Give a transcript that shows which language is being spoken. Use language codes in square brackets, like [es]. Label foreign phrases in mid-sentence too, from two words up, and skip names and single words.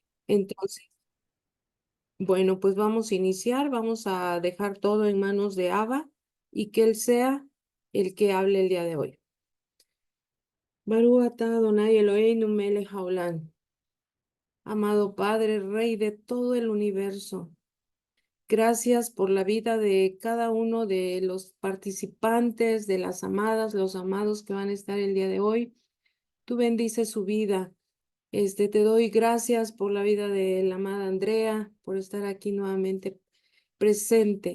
[es] Entonces, bueno, pues vamos a iniciar, vamos a dejar todo en manos de Abba y que Él sea el que hable el día de hoy. [he] ברוך אתה אדוני אלוהינו מלך העולם. [es] Amado Padre, Rey de todo el universo, gracias por la vida de cada uno de los participantes, de las amadas, los amados que van a estar el día de hoy. Tú bendices su vida. Te doy gracias por la vida de la amada Andrea, por estar aquí nuevamente presente.